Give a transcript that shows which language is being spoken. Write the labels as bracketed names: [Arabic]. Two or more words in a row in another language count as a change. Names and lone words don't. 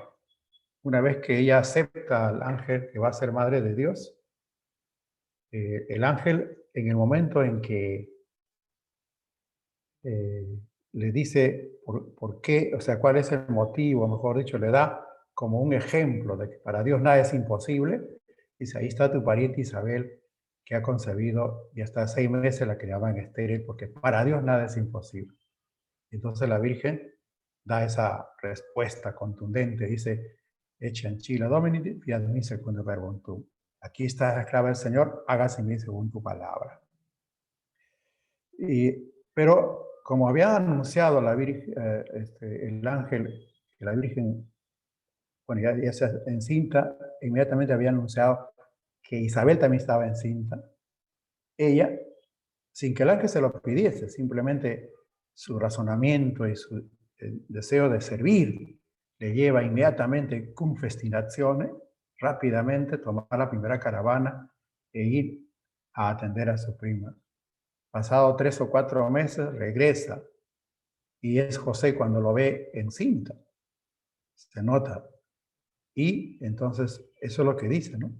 [Spanish] Una vez que ella acepta al ángel que va a ser madre de Dios, el ángel, en el momento en que le dice por qué, o sea, cuál es el motivo, mejor dicho, le da como un ejemplo de que para Dios nada es imposible. Dice: ahí está tu pariente Isabel, que ha concebido y hasta 6 meses la criaban estéril, porque para Dios nada es imposible. Entonces la Virgen da esa respuesta contundente, dice: [Latin] Ecce ancilla Domini, fiat mi secundum verbum tuum. [Spanish] Aquí está la esclava del Señor, hágase en mí según tu palabra. Pero como había anunciado la Virgen, el ángel, que la Virgen, bueno, ya se encinta, inmediatamente había anunciado que Isabel también estaba encinta. Ella, sin que el ángel se lo pidiese, simplemente su razonamiento y su deseo de servir le lleva inmediatamente [Latin] cum festinatione, [Spanish] rápidamente tomar la primera caravana e ir a atender a su prima. Pasado 3 o 4 meses, regresa y es José cuando lo ve encinta. Se nota. Y entonces, eso es lo que dice, ¿no?